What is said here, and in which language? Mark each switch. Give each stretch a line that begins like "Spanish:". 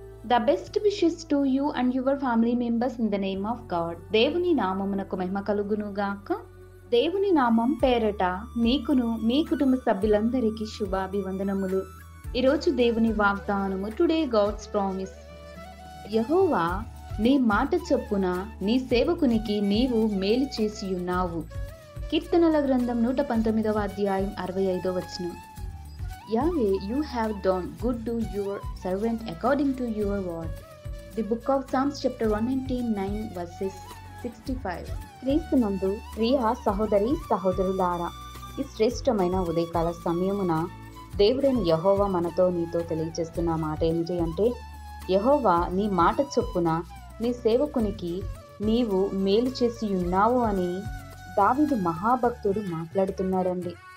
English: The best wishes to you and your family members in the name of God.
Telugu: దేవుని నామమునకు మహిమ కలుగును గాక. దేవుని నామం పేరట మీకును మీ కుటుంబ సభ్యులందరికీ శుభాభివందనములు. ఈరోజు దేవుని వాగ్దానము,
English: Today God's promise.
Telugu: యెహోవా నీ మాట చొప్పున నీ సేవకునికి నీవు మేలు చేసి ఉన్నావు. కీర్తనల గ్రంథం 119వ అధ్యాయం 65వ వచనం.
English: Yahweh, you have done good to your servant according to your word. The book of Psalms chapter 199 verses 65.
Telugu: క్రీస్తునందు ప్రియ సహోదరి సహోదరులారా, ఈ శ్రేష్టమైన ఉదయకాల సమయమున దేవుడైన యెహోవా మనతో నీతో తెలియజేస్తున్న మాట ఏమిటి అంటే, యెహోవా నీ మాట చొప్పున నీ సేవకునికి నీవు మేలు చేసి ఉన్నావు అని దావీదు మహాభక్తుడు మాట్లాడుతున్నాడండి.